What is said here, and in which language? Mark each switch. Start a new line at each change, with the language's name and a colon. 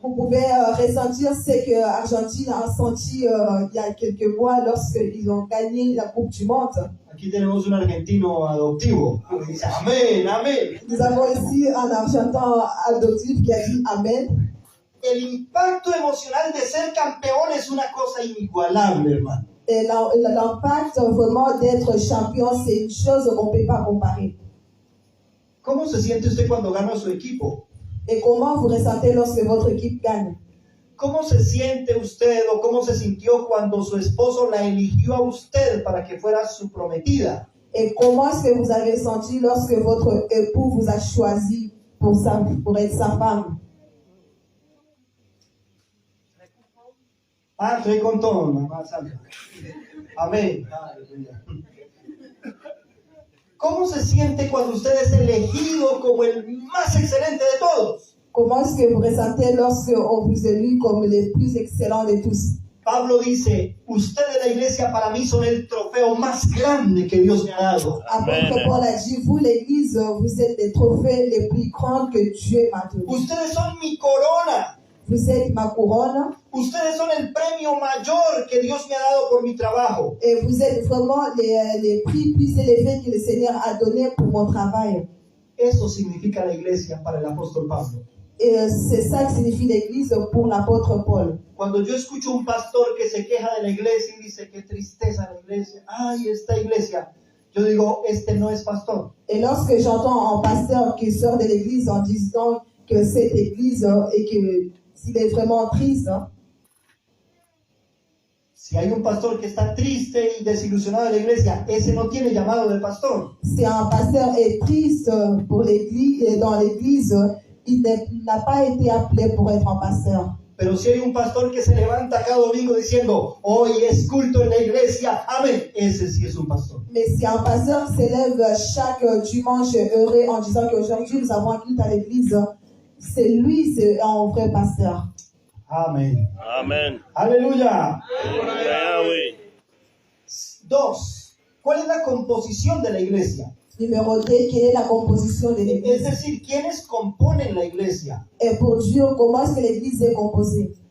French: Vous pouvez ressentir ce que l'Argentine a senti il y a quelques mois lorsqu'ils ont gagné la Coupe du Monde.
Spanish: Aquí tenemos un argentino adoptivo. Dice, amén, amén.
French: Nous avons ici un Argentin adoptif qui a dit Amen.
Spanish: El impacto emocional de ser campeón es una cosa inigualable, hermano.
French: Et l'impact vraiment d'être champion, c'est une chose qu'on ne peut pas comparer.
Spanish: ¿Cómo se siente usted cuando gana su equipo?
French: Et comment vous ressentez lorsque votre équipe gagne?
Spanish: ¿Cómo se siente usted o cómo se sintió cuando su esposo la eligió a usted para que fuera su prometida?
French: Et comment est-ce que vous avez senti lorsque votre époux vous a choisi pour être sa femme?
Spanish: Ah, estoy con todo, mamá santa. Amén. Aleluya. ¿Cómo se siente cuando usted es elegido como el más excelente de todos?
French: Comment est-ce que vous ressentez lorsque on vous élit comme les plus excellents de tous?
Spanish: Pablo dice, ustedes la iglesia para mí son el trofeo más grande que Dios me ha dado.
French: Apôtre Paul a dit, vous l'église, vous êtes les trophées les plus grands que Dieu m'a donnés.
Spanish: Ustedes son mi corona.
French: Vous êtes ma couronne
Spanish: Ustedes son el premio mayor que Dios me ha dado por mi trabajo.
French: et vous êtes vraiment les prix plus élevés que le Seigneur a donné pour mon travail.
Spanish: Eso significa la iglesia para el apóstol Pablo.
French: Et c'est ça que signifie l'église pour l'apôtre Paul.
Spanish: Cuando yo escucho un pastor que se queja de la iglesia y dice, qué tristeza la iglesia, ay, esta iglesia, yo digo, este no es pastor.
French: Et lorsque j'entends un pasteur qui sort de l'église en disant que cette église et que s'il est vraiment triste,
Spanish: Si hay un pastor que está triste y desilusionado de la iglesia, ese no tiene llamado de pastor.
French: Si un pasteur est triste pour l'église, dans l'église, il n'a pas été appelé pour être un pasteur.
Spanish: Pero si hay un pastor que se levanta cada domingo diciendo, hoy es culto en la iglesia, amén, ese sí es un pastor.
French: Mais si un pasteur s'élève chaque dimanche heureux en disant qu'aujourd'hui nous avons un culte à l'église, c'est un vrai pasteur.
Spanish: Amén. Amén. Aleluya. Yahweh. 2. ¿Cuál es la composición de la iglesia?
French: Numéro 2, quelle est la composition de
Spanish: Es
French: l'église?
Spanish: decir, ¿quiénes componen la iglesia?
French: Et pour Dieu, comment est-ce que l'église est composée?